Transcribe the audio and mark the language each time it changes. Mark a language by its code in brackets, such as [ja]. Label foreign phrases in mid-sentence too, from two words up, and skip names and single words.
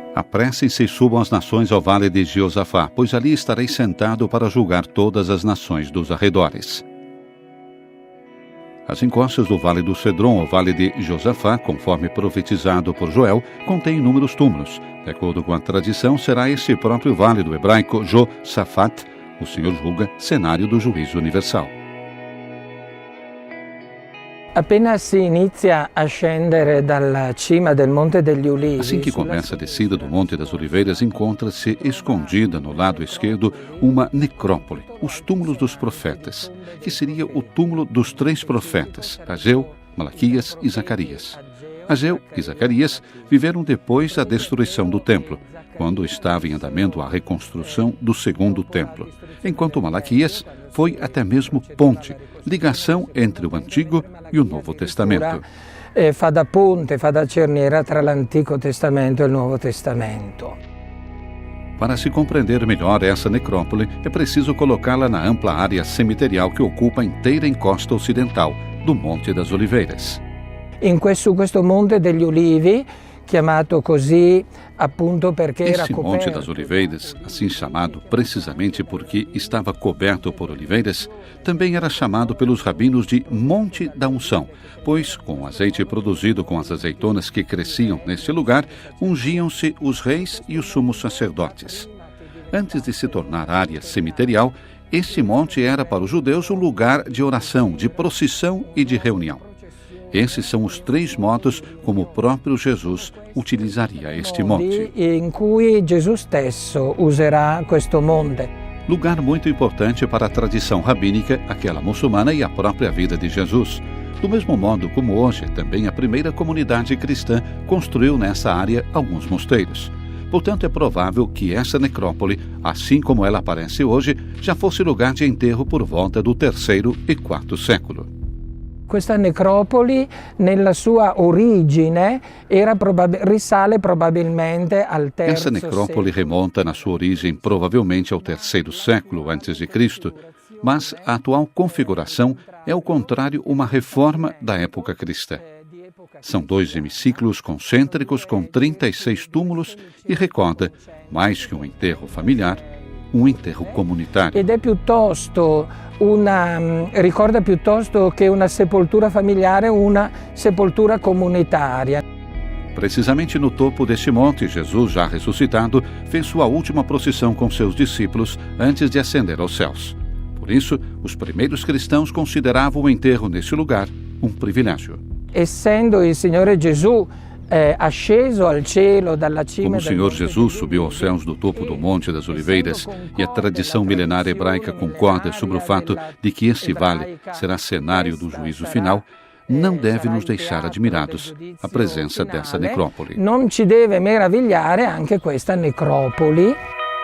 [pt] Apressem-se e subam as nações ao vale de Jeosafá, pois ali estarei sentado para julgar todas as nações dos arredores. As encostas do Vale do Cedron, o Vale de Josafá, conforme profetizado por Joel, contém inúmeros túmulos. De acordo com a tradição, será esse próprio vale do hebraico Josafat, o Senhor julga, cenário do juízo universal. [it] Appena si inizia a scendere dalla cima del Monte degli Ulivi. [pt] Assim que começa a descida do Monte das Oliveiras, encontra-se escondida no lado esquerdo uma necrópole, os túmulos dos profetas, que seria o túmulo dos 3 profetas, Ageu, Malaquias e Zacarias. Ageu e Zacarias viveram depois da destruição do templo, quando estava em andamento a reconstrução do segundo templo, enquanto Malaquias foi até mesmo ponte, ligação entre o Antigo e o Novo Testamento. [it] Fa da ponte, fa da cerniera tra l'Antico Testamento e il Nuovo Testamento. [pt] Para se compreender melhor essa necrópole, é preciso colocá-la na ampla área cemiterial que ocupa a inteira encosta ocidental do Monte das Oliveiras. [it] Su questo Monte degli Ulivi, chiamato così appunto perché era [pt] Esse [it] coperto. [pt] Monte das Oliveiras, assim chamado precisamente porque estava coberto por oliveiras, também era chamado pelos rabinos de Monte da Unção, pois com o azeite produzido com as azeitonas que cresciam neste lugar, ungiam-se os reis e os sumos sacerdotes. Antes de se tornar área cemiterial, este monte era para os judeus um lugar de oração, de procissão e de reunião. Esses são os 3 modos como o próprio Jesus utilizaria este monte. [it] In cui Gesù stesso userà questo monte. [pt] Lugar muito importante para a tradição rabínica, aquela muçulmana e a própria vida de Jesus. Do mesmo modo como hoje, também a primeira comunidade cristã construiu nessa área alguns mosteiros. Portanto, é provável que essa necrópole, assim como ela aparece hoje, já fosse lugar de enterro por volta do 3º e 4º século. [it] Questa necropoli, nella sua origine, risale probabilmente al terzo [pt] Essa necrópole remonta na sua origem provavelmente ao 3º século a.C., mas a atual configuração é, ao contrário, uma reforma da época cristã. São 2 hemiciclos concêntricos com 36 túmulos e recorda, mais que um enterro familiar, um enterro comunitário. [it] Ed è piuttosto ricorda piuttosto che una sepoltura familiare, una sepoltura comunitaria. [pt] Precisamente no topo deste monte, Jesus, já ressuscitado, fez sua última procissão com seus discípulos antes de ascender aos céus. Por isso, os primeiros cristãos consideravam o enterro neste lugar um privilégio. [it] Essendo il Signore Gesù asceso al cielo dalla cima. [pt] Como o Senhor Jesus subiu aos céus do topo do Monte das Oliveiras, e a tradição milenar hebraica concorda sobre o fato de que este vale será cenário do juízo final, não deve nos deixar admirados a presença dessa necrópole. [it] Non ci deve meravigliare anche questa necropoli.